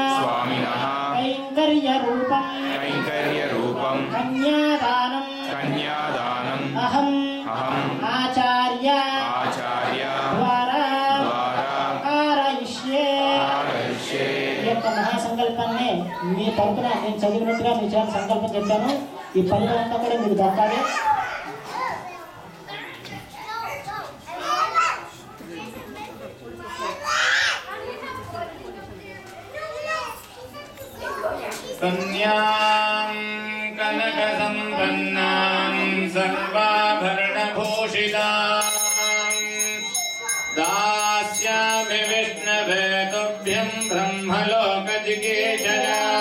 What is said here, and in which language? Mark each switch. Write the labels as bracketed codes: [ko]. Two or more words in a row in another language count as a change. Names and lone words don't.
[sa] कैंकर्यरूपं कन्यादानम् अहम् आचार्य द्वारा कारयिष्ये। [te] महासंकल्पाన్ని మీ తరపున నేను చదివినట్టుగా మీ చేత సంకల్పం చెప్పాను. ఈ ఫలితం అంతా కూడా మీకు దక్కాలి. [sa] कन्यां कनकसम्पन्नां सर्वाभरणभूषितां दास्यामि विष्णवे तुभ्यं ब्रह्मलोकजिगीषया।